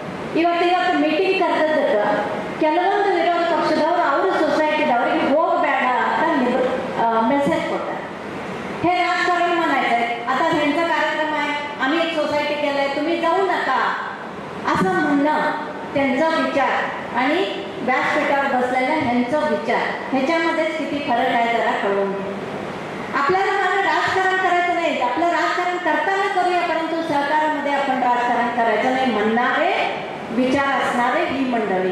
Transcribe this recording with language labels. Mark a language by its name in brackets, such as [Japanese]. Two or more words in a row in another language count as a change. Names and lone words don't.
[Kannada] ಇವತ್ತು ಮೀಟಿಂಗ್ ಕರೆದದ್ದಕ್ಕೆ ಕೆಲವೊಂದು ವಿರೋಧ ಪಕ್ಷದವರು ಅವರು ಸೊಸೈಟಿದವರಿಗೆ ಹೋಗಬೇಡ ಅಂತ मेसेज ಕೊಡ್ತಾರೆ. [Marathi] हे राजकारण म्हणायचं आहे. आता ह्यांचा कार्यक्रम आहे, आम्ही एक सोसायटी केलंय, तुम्ही जाऊ नका असं म्हणणं त्यांचा विचार आणि व्यासपीठावर बसलेल्या ह्यांचा विचार ह्याच्यामध्येच किती फरक आहे जरा कळून घ्या. आपल्याला मला राजकारण करायचं नाही, आपलं राजकारण करताना करूया, परंतु सहकारामध्ये आपण राजकारण करायचं नाही म्हणणारे विचार असणारे ही मंडळी.